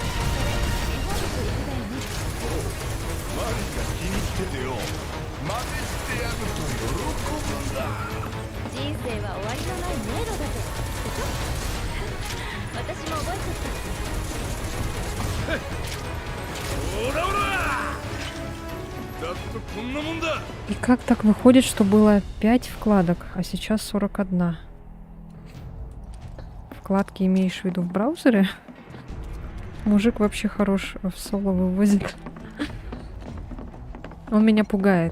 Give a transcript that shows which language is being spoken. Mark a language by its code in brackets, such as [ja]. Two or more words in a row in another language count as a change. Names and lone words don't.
[ja] マリが気に入っててよ、真似してやると喜ぶんだ。人生は終わりのない迷路だぜ。私も覚えちゃった。オラオラ。 [ru] И как так выходит, что было 5 вкладок, а сейчас 41? Вкладки имеешь в виду в браузере? Мужик вообще хорош в соло вывозит. Он меня пугает.